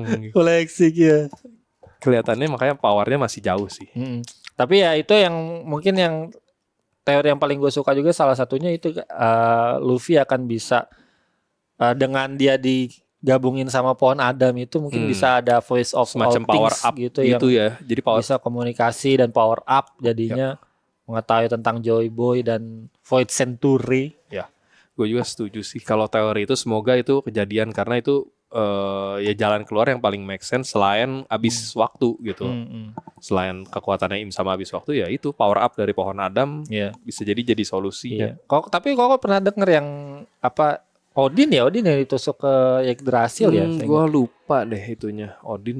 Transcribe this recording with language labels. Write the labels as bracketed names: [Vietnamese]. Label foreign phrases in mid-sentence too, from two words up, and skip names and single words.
[Indonesian] Flexing ya. Kelihatannya makanya powernya masih jauh sih. Tapi ya itu yang mungkin yang teori yang paling gue suka juga salah satunya itu Luffy akan bisa dengan dia digabungin sama pohon Adam itu mungkin bisa ada [English] voice of [Indonesian] semacam [English] all power things up [Indonesian] gitu ya. Jadi power bisa komunikasi dan [English] power up [Indonesian] jadinya mengetahui tentang Joy Boy dan Void Century. Ya, gue juga setuju sih kalau teori itu, semoga itu kejadian karena itu ya jalan keluar yang paling [English] make sense [Indonesian] selain abis waktu gitu. Selain kekuatannya Im sama abis waktu, ya itu [English] power up [Indonesian] dari pohon Adam bisa jadi solusinya. Tapi kok pernah denger yang apa Odin yang ditusuk ke Yggdrasil ya? Gue lupa deh itunya. Odin.